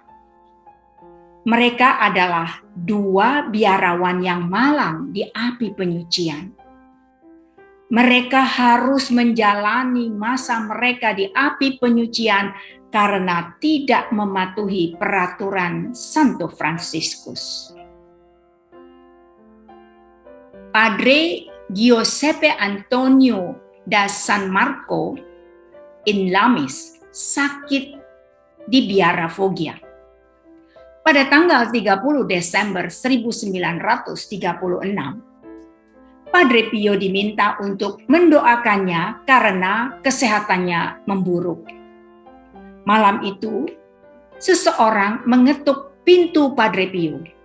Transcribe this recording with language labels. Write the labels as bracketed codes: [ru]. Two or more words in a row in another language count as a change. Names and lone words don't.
[id] Mereka adalah 2 biarawan yang malang di api penyucian. Mereka harus menjalani masa mereka di api penyucian karena tidak mematuhi peraturan Santo Fransiskus. Padre Giuseppe Antonio da San Marco in Lamis sakit di Biara Foggia. Pada tanggal 30 Desember 1936, Padre Pio diminta untuk mendoakannya karena kesehatannya memburuk. Malam itu, seseorang mengetuk pintu Padre Pio.